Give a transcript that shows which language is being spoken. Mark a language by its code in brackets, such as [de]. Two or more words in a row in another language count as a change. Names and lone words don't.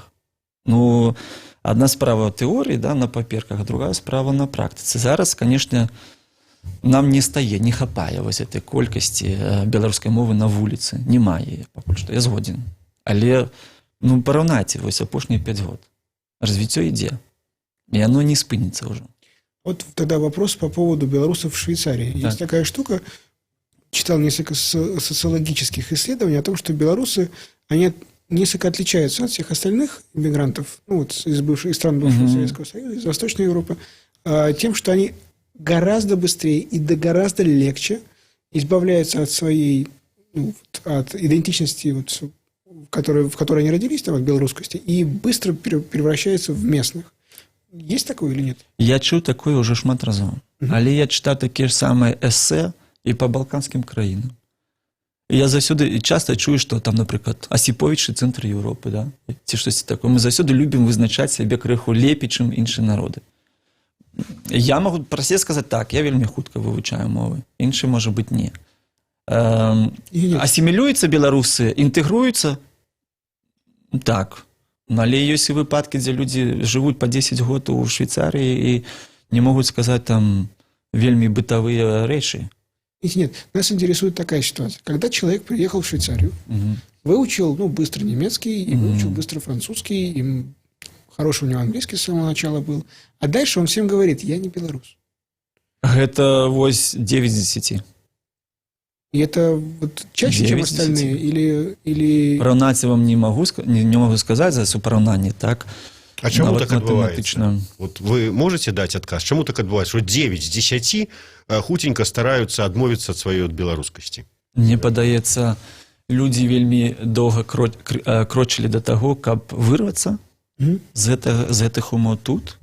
[be] Ну, адна справа ў тэорыі, да, на паперках, а другая справа на практыцы. Зараз, канешне, нам не хапае вось этой колькасці беларускай мовы на вуліцы. Няма яе, пакуль што, я згодзін. Але, ну, параўнайце вось апошнія 5 год. Развіццё ідзе. [ru] И оно не спынется уже. Вот тогда вопрос по поводу белорусов в Швейцарии. Да. Есть такая штука, читал несколько социологических исследований о том, что белорусы, они несколько отличаются от всех остальных иммигрантов, ну, вот из стран бывшего Советского Союза, из Восточной Европы, тем, что они гораздо быстрее и гораздо легче избавляются от своей, ну, от идентичности, вот, в которой они родились, там, от белорусскости, и быстро превращаются в местных. Есть такое или нет? [be] Я чуў такое ўжо шмат разоў. Але я чытаў такія ж самыя эсэ і па балканскім краінам. І я заўсёды часта чую, што там, напрыклад, Асіповіч і цэнтр Еўропы, да? Ці штосьці такое. Мы заўсёды любім вызначаць сябе крыху лепей, чым іншыя народы. [ru] Я могу про себе [be] сказаць так, я вельмі хутка вывучаю мовы, іншы, можа быць, не. Асімілююцца беларусы, інтэгруюцца? Так. Але ёсць і выпадкі, дзе людзі жывуць па 10 год у Швейцарыі і не могуць сказаць там вельмі бытавыя рэчы. [ru] Нет, нас интересует такая ситуация. Когда человек приехал в Швейцарию, выучил, быстро немецкий, и выучил быстро французский, и хороший у него английский с самого начала был, а дальше он всем говорит: я не белорус. [be] Гэта вось 9 з 10. [ru] И это вот чаще, чем остальные? Или... [be] Параўнаць вам не могу сказаць за супараўнанне, так? А чаму так адбываецца? [ru] Вот вы можете [be] даць адказ? Чаму так адбываецца, што 9 з 10 хутенька стараюцца адмовіцца ад сваёй беларускасці? Мне падаецца, людзі вельмі доўга крочылі да таго, каб вырвацца з гэтых умоў тут.